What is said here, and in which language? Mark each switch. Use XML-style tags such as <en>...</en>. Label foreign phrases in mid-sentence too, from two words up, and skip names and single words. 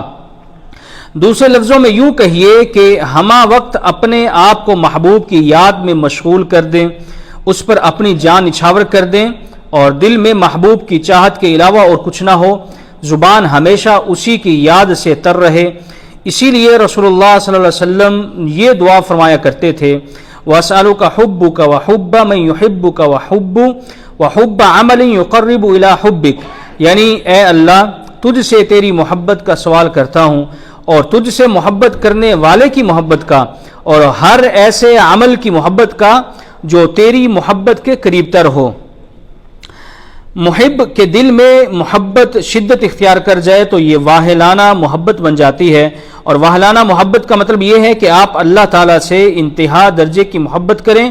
<ur>دوسرے لفظوں میں یوں کہیے کہ ہمہ وقت اپنے آپ کو محبوب کی یاد میں مشغول کر دیں، اس پر اپنی جان نچھاور کر دیں اور دل میں محبوب کی چاہت کے علاوہ اور کچھ نہ ہو، زبان ہمیشہ اسی کی یاد سے تر رہے۔ اسی لیے رسول اللہ صلی اللہ علیہ وسلم یہ دعا فرمایا کرتے تھے،</ur> <ar>وأسألك حبك و حب من يحبك و حب عمل يقرب إلى حبك,</ar> <ur>یعنی اے اللہ تجھ سے تیری محبت کا سوال کرتا ہوں اور تجھ سے محبت کرنے والے کی محبت کا، اور ہر ایسے عمل کی محبت کا جو تیری محبت کے قریب تر ہو. محب کے دل میں محبت شدت اختیار کر جائے تو یہ والہانہ محبت بن جاتی ہے، اور والہانہ محبت کا مطلب یہ ہے کہ آپ اللہ تعالی سے انتہا درجے کی محبت کریں.</ur>